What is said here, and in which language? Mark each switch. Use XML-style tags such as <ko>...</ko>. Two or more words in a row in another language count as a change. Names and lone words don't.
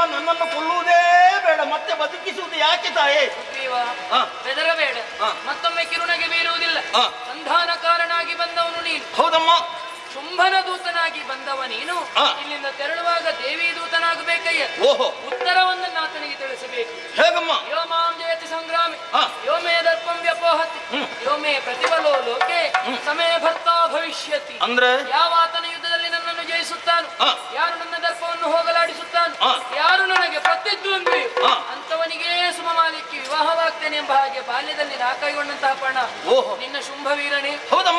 <kn>ನನ್ನನ್ನು ಕೊಲ್ಲುವುದೇ ಬೇಡ, ಮತ್ತೆ ಬದುಕಿಸುವುದು ಯಾಕೆ ತಾಯೇ? ಬೆದರಬೇಡ, ಮತ್ತೊಮ್ಮೆ ಕಿರುನಗೆ ಬೀರುವುದಿಲ್ಲ. ಸಂಧಾನಕಾರನಾಗಿ ಬಂದವನು ನೀನು. ಹೌದಮ್ಮ. ಶುಂಭನ ದೂತನಾಗಿ ಬಂದವ ನೀನು. ಇಲ್ಲಿಂದ ತೆರಳುವಾಗ ದೇವಿ ದೂತನಾಗಬೇಕಯ್ಯ. ಓಹೋ. ಉತ್ತರವನ್ನು ಆತನಿಗೆ ತಿಳಿಸಬೇಕು. ಹೇಗಮ್ಮ?</kn> <sa>ಯೋ ಮಾಂ ಜಯತಿ ಸಂಗ್ರಾಮಿ, ಯೋ ಮೇ ದರ್ಪಂ ವ್ಯಪೋಹತಿ, ಯೋ ಮೇ ಪ್ರತಿಫಲೋ ಲೋಕೆ ಸಮಯ ಭರ್ತಾ ಭವಿಷ್ಯತಿ.</sa> <kn>ಅಂದ್ರೆ ಯಾವ ಆತನ ಯುದ್ಧದಲ್ಲಿ ನನ್ನನ್ನು ಜಯಿಸುತ್ತಾನೋ, ಯಾರು ನನ್ನ ದರ್ಪವನ್ನು ಹೋಗಲಾಡಿಸುತ್ತಾನೋ, ಯಾರು ನನಗೆ ಪ್ರತಿದ್ವಂದ್ವಿ, ಅಂತವನಿಗೆ ಸುಮಮಾಲಿಕ್ಕೆ ವಿವಾಹವಾಗ್ತೇನೆ ಎಂಬ ಹಾಗೆ ಬಾಲ್ಯದಲ್ಲಿ ನಾ ಕೈಗೊಂಡಂತಹ ಪಣ ನಿನ್ನ ಶುಂಭವೀರನೇ. ಹೌದಮ್ಮ.</kn>